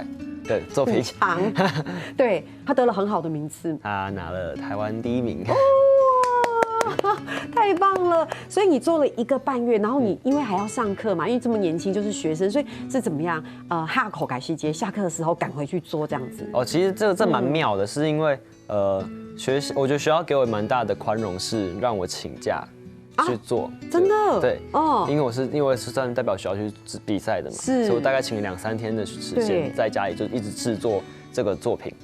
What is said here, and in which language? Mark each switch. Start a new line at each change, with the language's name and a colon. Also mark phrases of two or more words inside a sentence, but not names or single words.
Chinese: 對，作品長，對，他得了很好的名次，他拿了台灣第1名。哇，太棒了！所以你做了1個半月，然後你因為還要上課嘛，因為這麼年輕就是學生，所以是怎麼樣？下口改細節，下課的時候趕回去做這樣子。哦，其實這蠻妙的，是因為我觉得学校给我蛮大的宽容，是让我请假去做。真的？对，哦，因为我是算代表学校去比赛的嘛，是，所以我大概请了2-3天的时间，在家里就一直制作这个作品。